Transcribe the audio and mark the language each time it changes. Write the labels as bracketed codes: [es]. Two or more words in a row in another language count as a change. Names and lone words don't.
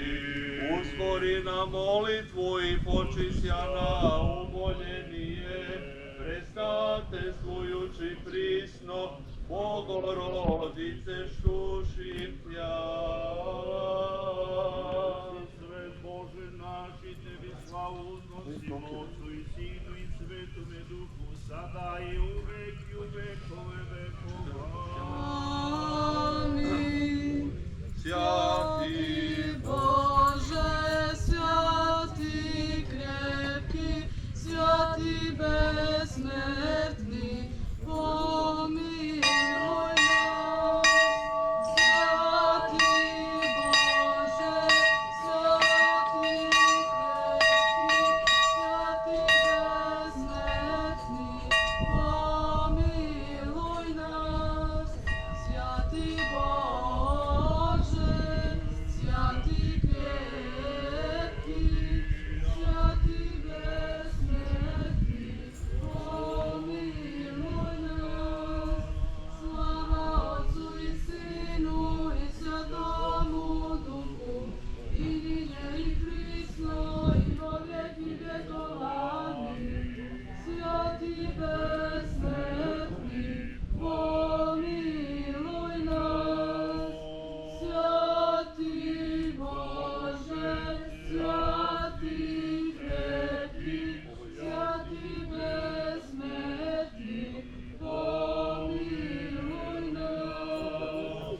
[cu] Ускори на молитву и почися на умоление, престате слујући присно, Богородице штушим тја. [sr] Svet Bože naš i tebi slavu uznosimo, Otcu i Sinu i Svetome Duhu, sada i uvek i u vekove vekova. Amin. [cu] Святи Боже, святи крепки, святи безсмертни, помилуй нас. Святи Боже, святи крепки, святи безсмертни, помилуй нас. Святи Боже, святи крепки, святи безсмертни, помилуй нас. Слава Отцу и Сину и Святому Духу, и ниже и присно, и во веки веков. Амин. Святи безсмертни, помилуй нас. Святи Боже, святи крепки, святи безсмертни, помилуй нас.